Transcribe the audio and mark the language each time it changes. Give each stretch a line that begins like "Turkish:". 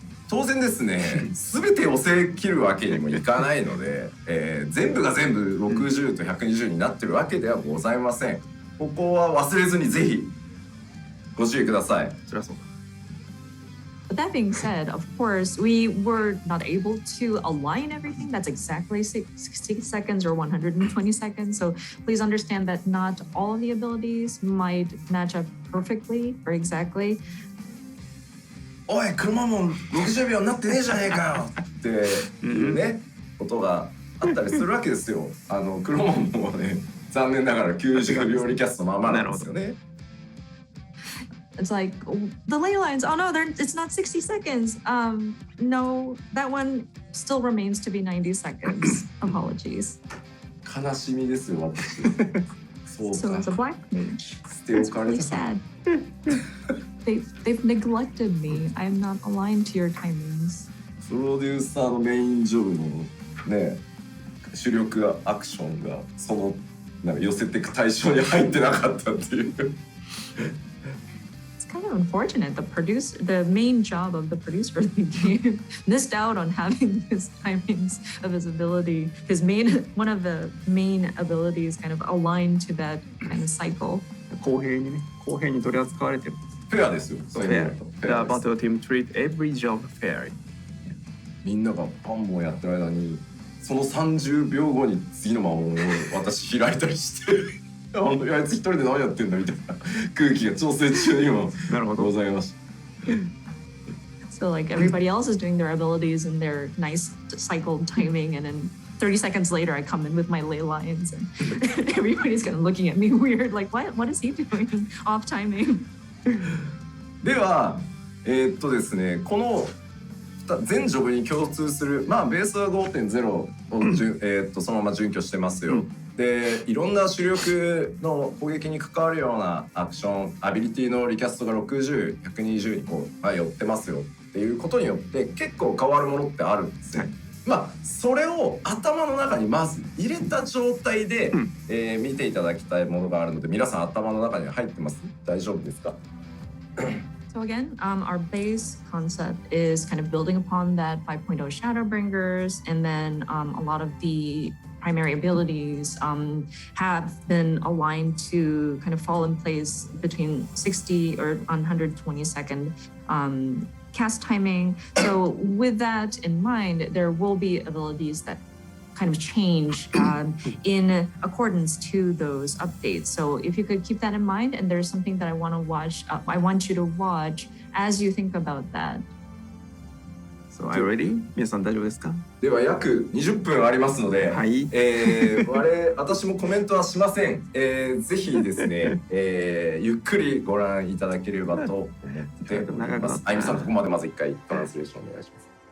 Japanese: 当然ですね、全て寄せ切るわけにもいかないので、全部が全部60と120になってるわけではございません。ここは忘れずにぜひご注意ください。そりゃそうだ。
English: But that being said, of course, we were not able to align everything that's exactly 60 seconds or 120 seconds. So please understand that not all of the abilities might match up perfectly or exactly.
Japanese: おい、車も60秒になってねえじゃねえかよっていうね、ことがあったりするわけですよ。車もね、残念ながら90秒リキャストままなんですよね。
English: It's like the ley lines. Oh no, it's not 60 seconds. No, that one still remains to be 90 seconds. Apologies.
Japanese: 悲しみですよ、私。そうか。
English: So it's a black mage.
Japanese: 捨て置かれ
English: Really
Japanese: た。
English: sad. They've neglected me. I am not aligned to your timings.
Japanese: プロデューサーのメインジョブのね、主力アクションがそのなんか寄せていく対象に入ってなかったっていう。
English: It's kind of unfortunate. The main job of the producer of the game missed out on having his timings of his ability. One of the main abilities kind of aligned to that kind of cycle.
Japanese: 公平に取り扱われてる。フェアですよ。そうフェア。
English: The battle team treat every job fairly.
Japanese: みんながパンもやってる間にその30秒後に次の魔法を私開いたりしてあいつ一人で何やってんだみたいな空気が調整中にもございました。
English: So like everybody else is doing their abilities and their nice cycled timing, and then 30 seconds later I come in with my ley lines and everybody's kind of looking at me weird, like what is he doing off timing?
Japanese: ではですね、この全ジョブに共通する、まあベースは 5.0 をそのまま準拠してますよ。でいろんな主力の攻撃に関わるようなアクションアビリティのリキャストが60、120にこう、寄ってますよっていうことによって結構変わるものってあるんですね。まあそれを頭の中にまず入れた状態で、見ていただきたいものがあるので、皆さん頭の中に入ってます？大丈夫ですか？
English: So again, our base concept is kind of building upon that 5.0 Shadowbringers, and then a lot of the primary abilities have been aligned to kind of fall in place between 60 or 120 second cast timing. So with that in mind, there will be abilities that kind of change in accordance to those updates. So if you could keep that in mind, and there's something that I want you to watch as you think about that. So are you ready?
Japanese: 皆さん大丈夫ですか？では約20分ありますので、はい。私もコメントはしません。ぜひですね、ゆっくりご覧いただければと思っております。あゆみさん、ここまでまず一回トランスレーションお願いします。